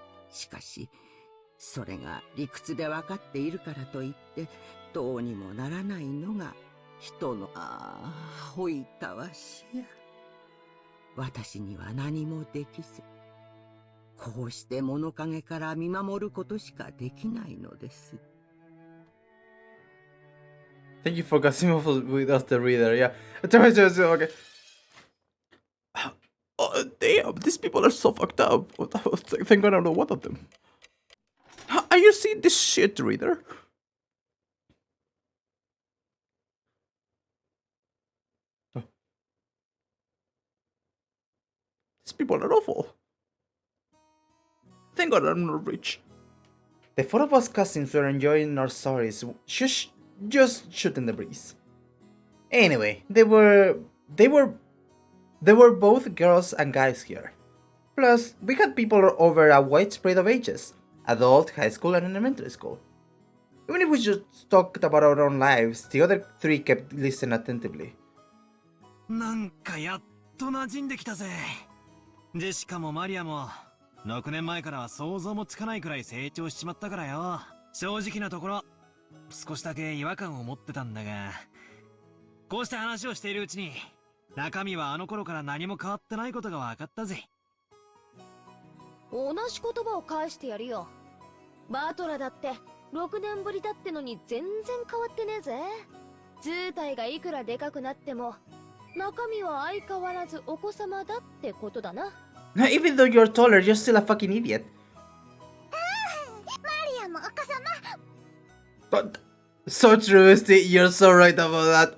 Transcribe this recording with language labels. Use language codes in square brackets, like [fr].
[ja] しかしそれが理屈で分かっているからといってどうにもならないのが人のほいたわしや。私には何もできずこうして物陰から見守ることしかできないのです。 [en] Thank you for Gasimov with us, the reader. Yeah. Okay. Oh, damn, these people are so fucked up. Thank God I'm not one of them. Are you seeing this shit, reader? Oh. These people are awful. Thank God I'm not rich. The four of us cousins were enjoying our stories, just shooting the breeze. Anyway, they were both girls and guys here. Plus, we had people over a wide spread of ages, adult, high school, and elementary school. Even if we just talked about our own lives, the other three kept listening attentively. [ja] なんかやっと馴染んできたぜ。ジェシカもマリアも6年前からは想像もつかないくらい成長しちまったからよ。正直なところ少しだけ違和感を持ってたんだが、こうして話をしているうちに中身はあの頃から何も変わってないことが分かったぜ。同じ言葉を返してやるよ。バトラだって6年ぶりだってのに全然変わってねえぜ。図体がいくらでかくなっても中身は相変わらずお子様だってことだな。 [en] Even though you're taller, you're still a fucking idiot. [ja] マリアもお子様。 [en] But so true, Misty. You're so right about that.